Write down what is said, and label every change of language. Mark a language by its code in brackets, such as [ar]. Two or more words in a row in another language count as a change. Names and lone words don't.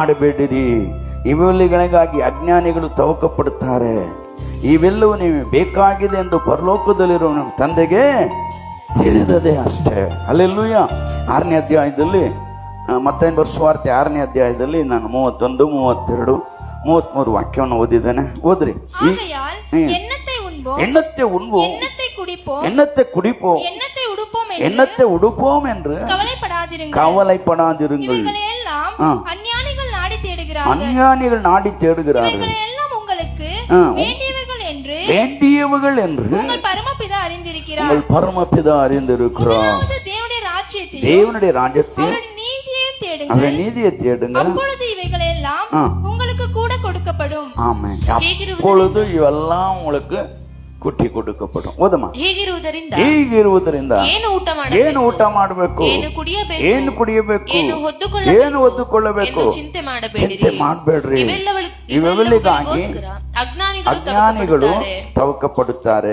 [kn] ಇವುಗಳಿಗಾಗಿ ಅಜ್ಞಾನಿಗಳು ತವಕ ಪಡುತ್ತಾರೆ. ಇವೆಲ್ಲವೂ ನೀವು ಬೇಕಾಗಿದೆ ಎಂದು ಪರಲೋಕದಲ್ಲಿರುವ ನಮ್ಮ ತಂದೆಗೆ ತಿಳಿದದೆ ಅಷ್ಟೇ. ಹಲ್ಲೆಲೂಯಾ. 6ನೇ ಅಧ್ಯಾಯದಲ್ಲಿ ಮತ್ತೊಂದು ಸುವಾರ್ತೆ 6ನೇ ಅಧ್ಯಾಯದಲ್ಲಿ ನಾನು 31, 32, 33 ವಾಕ್ಯವನ್ನು ಓದಿದ್ದೇನೆ. ಓದ್ರಿ. [ta] ஆகையால் எண்ணத்தை உண்போம், எண்ணத்தை உண்போம், எண்ணத்தை குடிப்போம், எண்ணத்தை குடிப்போம், எண்ணத்தை உடுப்போம் எண்ணத்தை உடுப்போம் என்று கவலைப்படாதிருங்கள். கவலைப்படாதிருங்கள். இவைகளெல்லாம் அஞ்ஞானிகள் நாடி தேடுகிறார்கள். அஞ்ஞானிகள் நாடி தேடுகிறார்கள். இவைகளெல்லாம் உங்களுக்கு வேண்டியவைகள் என்று வேண்டியவர்கள் என்று உங்கள் பரமபிதா அறிந்திருக்கிறார். உங்கள் பரமபிதா அறிந்திருக்கிறார். தேவனுடைய ராஜ்யத்தையும் தேவனுடைய ராஜ்யத்தையும் அவருடைய நீதியையும் தேடுங்கள். அவருடைய நீதியை தேடுங்கள். அப்பொழுது இவைகளெல்லாம் உங்களுக்கு கூட கொடுக்கப்படும். ஆமென். அப்பொழுது இவெல்லாம் உங்களுக்கு கூட கொடுக்கப்படும். ಓದಮ್ಮ. [kn] ಹೀಗಿರುವುದರಿಂದ ಏನು ಊಟ ಮಾಡಬೇಕು, ಏನು ಕುಡಿಯಬೇಕು, ಏನು ಹೊದ್ದುಕೊಳ್ಳಬೇಕು, ಚಿಂತೆ ಮಾಡಬೇಡ್ರಿ. ಇವೆಲ್ಲಗಳಿಗಾಗಿ ಅಜ್ಞಾನಿಗಳು ತವಕಪಡುತ್ತಾರೆ.